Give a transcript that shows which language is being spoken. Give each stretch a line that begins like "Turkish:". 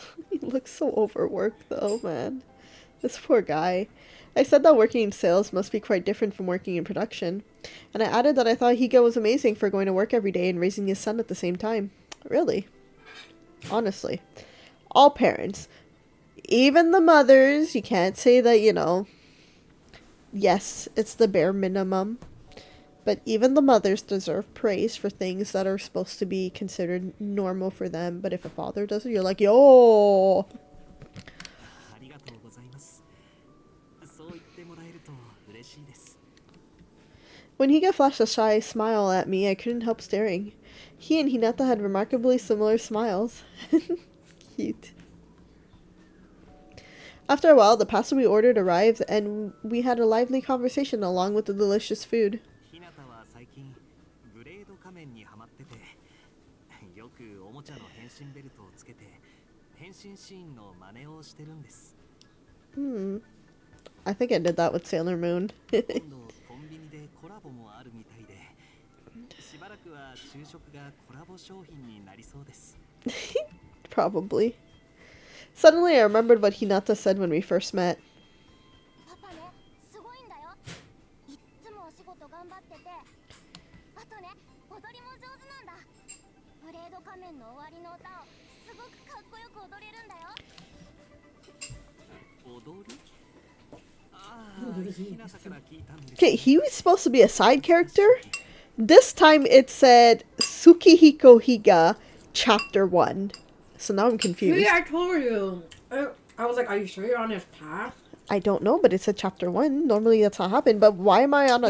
English: He looks so overworked though, man. This poor guy. I said that working in sales must be quite different from working in production. And I added that I thought Higa was amazing for going to work every day and raising his son at the same time. Really? Honestly. All parents. Even the mothers. You can't say that, you know. Yes, it's the bare minimum. But even the mothers deserve praise for things that are supposed to be considered normal for them. But if a father does it, you're like, yo!
Japanese: ありがとうございます。そう言ってもらえると嬉しいです。
English: When Higa flashed a shy smile at me, I couldn't help staring. He and Hinata had remarkably similar smiles. Cute. After a while, the pasta we ordered arrived, and we had a lively conversation along with the delicious food.
Japanese: ひなたは最近ブレード仮面にハマってて、よくおもちゃの変身ベルトをつけて変身シーンの真似をしてるんです。
English: I think I did that with Sailor Moon.
Japanese: 今度コンビニでコラボもあるみたいで、しばらくは昼食がコラボ商品になりそうです。
English: Probably. Suddenly, I remembered what Hinata said when we first met.
Japanese: パパね、すごいんだよ。いっつもお仕事頑張ってて。あとね、踊りも上手なんだ。ブレード仮面の終わりの歌をすごくかっこよく踊れるんだよ。踊り？ああ、ひなたから聞いたんです。
English: Okay, he was supposed to be a side character. This time it said Tsukihiko Higa, Chapter 1. So now I'm confused. See, I told you. I was like, are you sure you're on his path? I don't know, but it said Chapter 1. Normally that's not happen, but why am I on a